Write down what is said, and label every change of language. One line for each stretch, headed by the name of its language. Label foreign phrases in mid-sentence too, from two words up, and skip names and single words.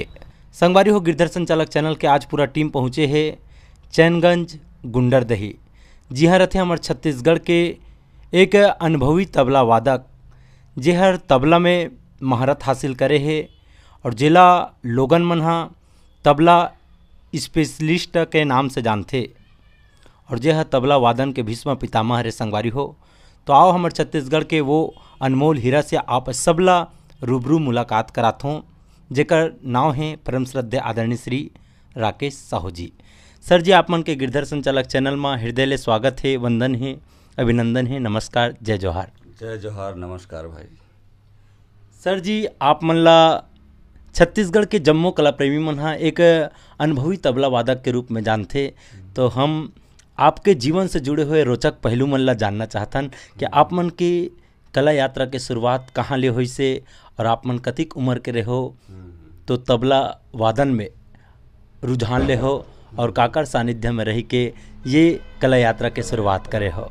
Chhattisgarhi: संगवारी हो, गिरधर संचालक चैनल के आज पूरा टीम पहुँचे है चैनगंज गुंडरदही। जी हाँ, रहते हमारे छत्तीसगढ़ के एक अनुभवी तबला वादक जे हर तबला में महारत हासिल करे है और जिला लोगन मन हा तबला स्पेशलिस्ट के नाम से जानते और जे हर तबला वादन के भीष्म पितामह रे। संगवारी हो, तो आओ हमारे छत्तीसगढ़ के वो अनमोल हीरा से आप सबला रूबरू मुलाकात करात हूँ, जेकर नाम है परम श्रद्धेय आदरणीय श्री राकेश साहू जी। सर जी, आप मन के गिरधर संचालक चैनल में हृदय ले स्वागत है, वंदन है, अभिनंदन है, नमस्कार, जय जौहर। जय जौहर, नमस्कार भाई। सर जी, आप मन ला छत्तीसगढ़ के जम्मो कला प्रेमी मन हा एक अनुभवी तबला वादक के रूप में जानते, तो हम आपके जीवन से जुड़े हुए रोचक पहलू मन ला जानना चाहतन कि आप मन की कला यात्रा के शुरुआत कहाँ ले हुई से और आप मन कतिक उम्र के रहो तो तबला वादन में रुझान ले हो और काकर सानिध्य में रही के ये कला यात्रा के शुरुआत करे हो।